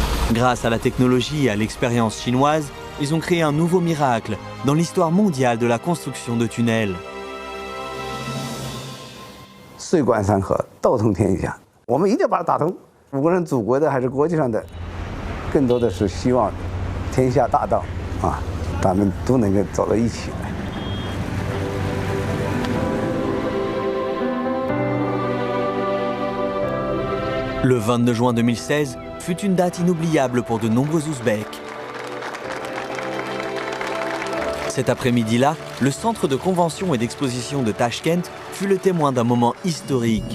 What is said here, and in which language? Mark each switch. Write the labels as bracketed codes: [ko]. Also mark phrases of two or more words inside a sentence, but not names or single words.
[fr] Grâce à la technologie et à l'expérience chinoise, ils ont créé un nouveau miracle dans l'histoire mondiale de la construction de tunnels. [zh] 水贯山河，道通天下。我们一定要把它打通。无论祖国的还是国际上的，更多的是希望天下大道啊，咱们都能够走到一起来。 [fr] Le 22 juin 2016 fut une date inoubliable pour de nombreux Ouzbeks. Cet après-midi-là, le centre de convention et d'exposition de Tachkent fut le témoin d'un moment historique.